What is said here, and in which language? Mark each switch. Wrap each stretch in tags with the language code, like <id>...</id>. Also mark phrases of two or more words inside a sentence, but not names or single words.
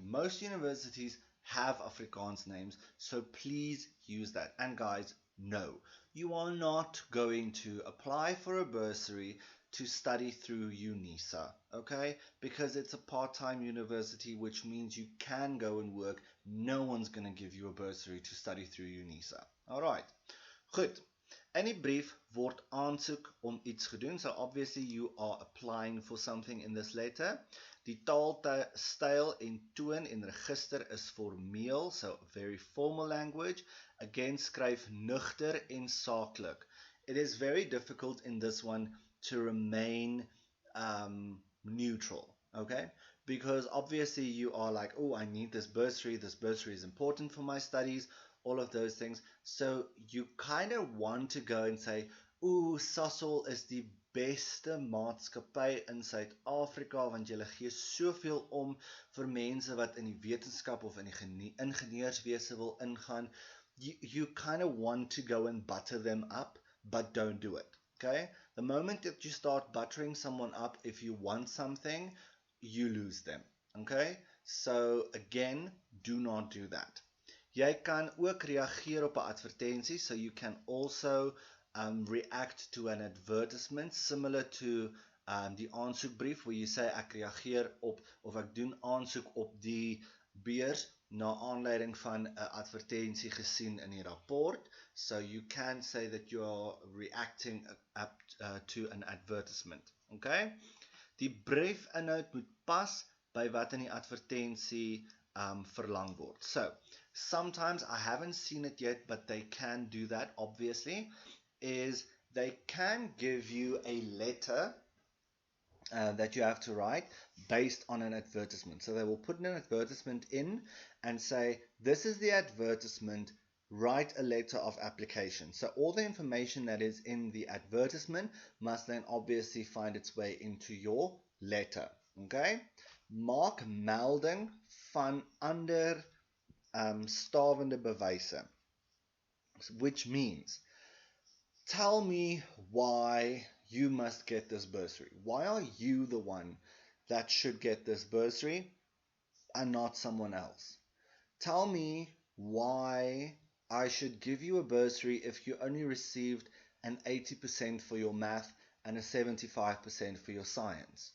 <en>Most universities have Afrikaans names, so please use that. And guys, no, you are not going to apply for a bursary to study through UNISA, okay? Because it's a part-time university, which means you can go and work. No one's going to give you a bursary to study through UNISA.</en> <af>Alright, goed. In die brief word aansoek om iets gedoen,</af> <en>so obviously you are applying for something in this letter.</en> <af>Die taalstyl en toon en register is formeel,</af> <en>so very formal language. Again,</en> <af>skryf nugter en saaklik.</af> <en>It is very difficult in this one to remain neutral, okay? Because obviously you are like, oh, I need this bursary is important for my studies, all of those things. So you kind of want to go and say,</en> <af>ooh, Sasol is die beste maatskappy in Suid-Afrika, want julle gee soveel om vir mense wat in die wetenskap of in die ingenieurswese wil ingaan.</af> <en>You kind of want to go and butter them up, but don't do it. Okay? The moment that you start buttering someone up, if you want something, you lose them. Okay? So again, do not do that.</en> <af>Jy kan ook reageer op 'n advertensie,</af> <en>so you can also react to an advertisement similar to</en> <af>die aansoekbrief,</af> <en>where you say</en> <af>ek reageer op of ek doen aansoek op die beurs na aanleiding van 'n advertensie gesien in die rapport.</af> <en>So you can say that you are reacting up to an advertisement. Okay?</en> <af>Die briefinhoud moet pas by wat in die advertensie verlang word.</af> <en>So, sometimes, I haven't seen it yet, but they can do that, obviously, is they can give you a letter that you have to write based on an advertisement. So they will put an advertisement in and say, this is the advertisement, write a letter of application. So all the information that is in the advertisement must then obviously find its way into your letter.</en> <af>Okay? Maak melding van ander stawende bewyse,</af> <en>which means tell me why you must get this bursary. Why are you the one that should get this bursary and not someone else? Tell me why I should give you a bursary if you only received an 80% for your math and a 75% for your science.</en>